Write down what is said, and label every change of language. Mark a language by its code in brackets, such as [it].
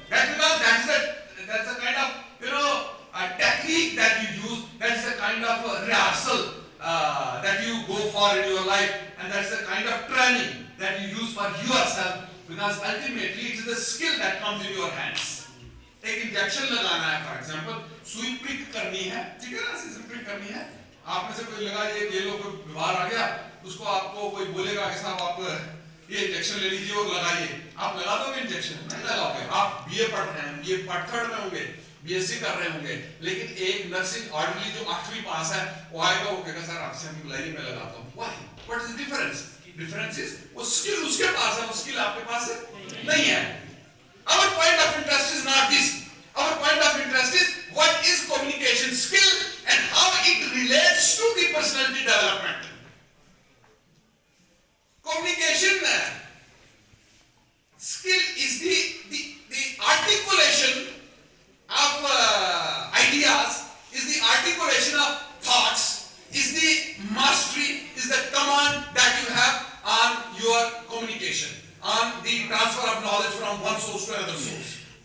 [en] That's because that's a kind of a technique that you use. That's a kind of rehearsal that you go for in your life, and that's the kind of training that you use for yourself. Because ultimately it is the skill that comes in your hands. [hi] एक injection लगाना है, [en] for example [hi] सुई prick करनी है, ठीक है ना, season prick करनी है, आप में से कोई लगा ये लोग बीमार आ गया, उसको आपको कोई बोलेगा कि साहब आप ये इंजेक्शन ले लीजिए और लगाइए, आप लगा दोगे इंजेक्शन? नहीं लगाओगे। आप बीए पढ़ रहे हैं, बीए थर्ड में होंगे, बीएससी कर रहे होंगे, लेकिन एक नर्सिंग ऑर्डिनरी जो 8वीं पास है वो आएगा, वो कहेगा सर आपसे हम बुलाइए, मैं लगाता हूँ। [en] Why? What is the difference? Difference is [hi] वो स्किल उसके पास है, वो स्किल आपके पास नहीं है। [en] Our point of interest is not this. Our point of interest is what is communication skill and how it relates to the personality development. Communication skill is the articulation of ideas, is the articulation of thoughts, is the mastery, is the command that you have on your communication, on the transfer of knowledge from one source to another source.